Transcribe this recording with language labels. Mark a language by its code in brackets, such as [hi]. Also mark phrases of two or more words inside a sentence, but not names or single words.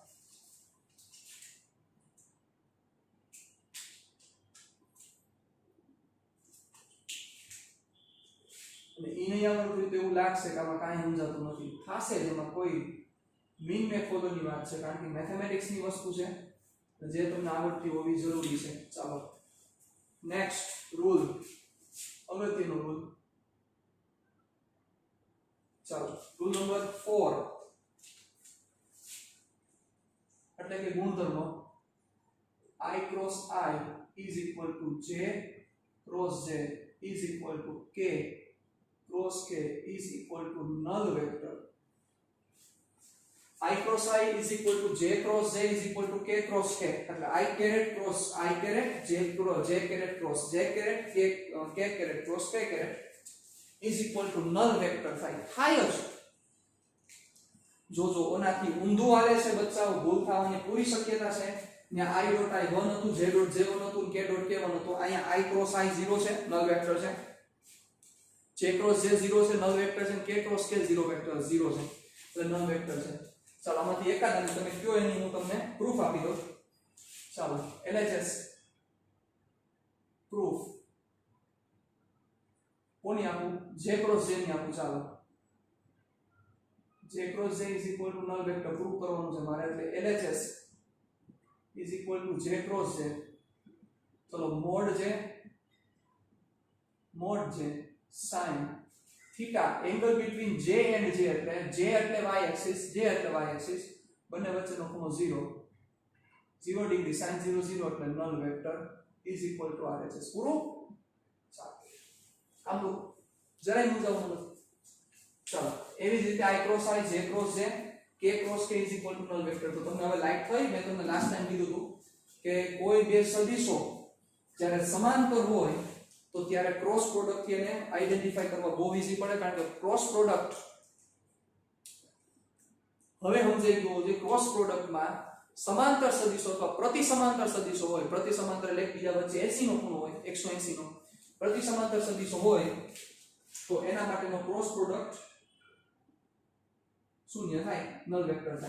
[gu] અને ઈ નહીં આવડતું તો એવું લાગશે કે આમાં કાંઈ સમજાતું નથી થશે જેમાં કોઈ [en] mean method [gu] વાત છે કારણ કે મેથેમેટિક્સ ની વસ્તુ છે જે તમને આવડતી હોવી જરૂરી છે ચાલો [en] next rule [gu] અગત્યનો રૂલ ચાલો રૂલ નંબર 4 એટલે કે ગુણધર્મ [en] I cross I is equal to J cross J is equal to K cross k is equal to null vector. I cross I is equal to j cross j is equal to k cross k. એટલે I caret cross I caret j caret cross j caret k caret cross k caret is equal to null vector [gu] થાય જ. જો ઓનાથી ઊંધું આવે છે બચ્ચાઓ, ભૂલ થવાની પૂરી શક્યતા છે. ત્યાં [en] I dot I [gu] 1 હતું, [en] j dot j [gu] 1 હતું, [en] k dot k [gu] 1 હતું. અહીંયા [en] I cross I [gu] 0 છે, [en] null vector [gu] છે. [en] j cross j [gu] 0 છે, [en] null vector [gu] છે. [en] k cross k 0 vector 0 [gu] છે, એટલે [en] null vector [gu] છે. ચાલો આમાંથી એકાદ તમે કયો એની હું તમને પ્રૂફ આપી દઉં. ચાલો LHS પ્રૂફ કોની આપું? [en] j cross j [gu] ની આપું. ચાલો [en] j cross j is equal to null vector [gu] પ્રૂફ કરવાનું છે મારે, એટલે [en] LHS is equal to j cross j. [gu] ચલો [en] mod j sin theta angle between j and j [gu] એટલે j એટલે [en] y axis, [gu] j એટલે [en] y axis, [gu] બંને વચ્ચેનો ખૂણો 0 ડિગ્રી, sin 0 0 એટલે [en] null vector is equal to RHS. [gu] પૂરું. ચાલો આમ તો જરાય મૂંઝાવું નથી. ચાલો એવી જ રીતે [en] I cross I, j cross j, k cross k is equal to null vector. [gu] તો તમને હવે લાઈટ થઈ. મેં તમને [en] last time [gu] કીધું હતું કે કોઈ બે સદિશો જ્યારે સમાંતર હોય તો ત્યારે [en] cross product [gu] થી એને આઈડેન્ટિફાઈ કરવા બહુ ઈઝી પડે, કારણ કે [en] cross product [gu] હવે સમજાઈ ગયું છે. [en] cross product [gu] સમાંતર સદિશો અથવા પ્રતિ સમાંતર સદિશો હોય, પ્રતિ સમાંતર એટલે એકબીજા વચ્ચે 80 નો ખૂણો હોય, 180 નો પ્રતિ સમાંતર સદિશો હોય તો એના માટેનો [en] cross product [gu] શૂન્ય થાય, [en] null vector [gu] થાય.